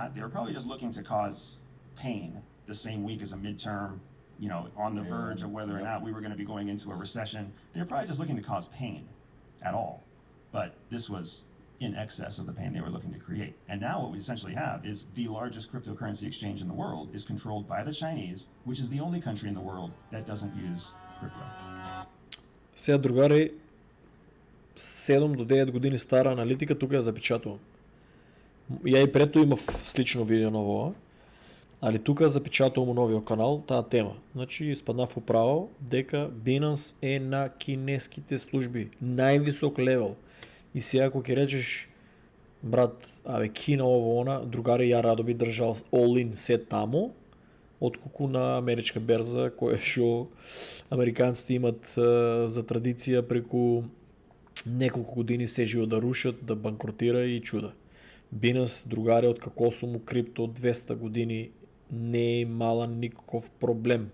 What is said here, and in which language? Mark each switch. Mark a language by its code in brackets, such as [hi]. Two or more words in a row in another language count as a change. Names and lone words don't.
[en] They were probably just looking to cause pain the same week as a midterm, on the verge of whether or not we were going to be going into a recession. They were probably just looking to cause pain at all. But this was in excess of the pain they were looking to create. And now what we essentially have is the largest cryptocurrency exchange in the world is controlled by the Chinese, which is the only country in the world that doesn't use crypto. [mk] Сега, другари, 7 до 9 години стара аналитика тука ја запечатувам. Ја и прето имав слично видео на ова, али тука запечатувам новиот канал таа тема. Значи, испаднав управо дека Binance е на кинеските служби, највисок левел. И сега ако ќе речеш, брат, Кина ово она, другари, ја радо би држал all-in се таму, отколку на америчка берза, која што американците имат за традиција преку неколку години се живо да рушат, да банкротира и чуда. Binance, другари, од како сум у крипто 200 години не е имала никаков проблем.